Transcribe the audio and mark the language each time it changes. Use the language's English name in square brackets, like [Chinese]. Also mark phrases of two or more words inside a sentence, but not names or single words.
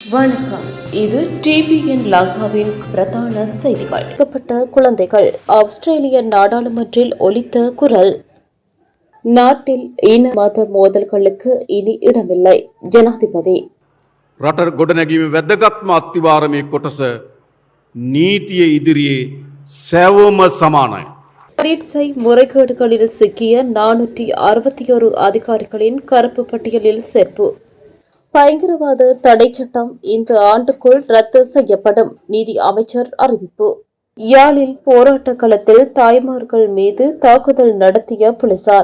[Tamil] வணக்கம். இது டிபிஎன் லங்காவின் பிரதான செய்திகள். குழந்தைகள் ஆஸ்திரேலிய நாடாளுமன்றில் ஒலித்த குரல். நாட்டில் இன மத மோதல்களுக்கு இனி இடமில்லை. ஜனாதிபதி. [Sinhala] රට ගොඩනැගීම වැදගත්ම අත්තිවාරමේ කොටස නීතිය ඉදිරියේ සැවම සමානයි. [Tamil] ரீட்ஸை முறைகேடுகளில் சிக்கிய 461 அதிகாரிகளின் கருப்பு பட்டியலில் சேர்ப்பு. பயங்கரவாத தடை சட்டம் இந்த ஆண்டுக்குள் ரத்து செய்யப்படும். நீதி அமைச்சர் அறிவிப்பு. யாழில் போராட்ட களத்தில் தாய்மார்கள் மீது தாக்குதல் நடத்திய போலீசார்.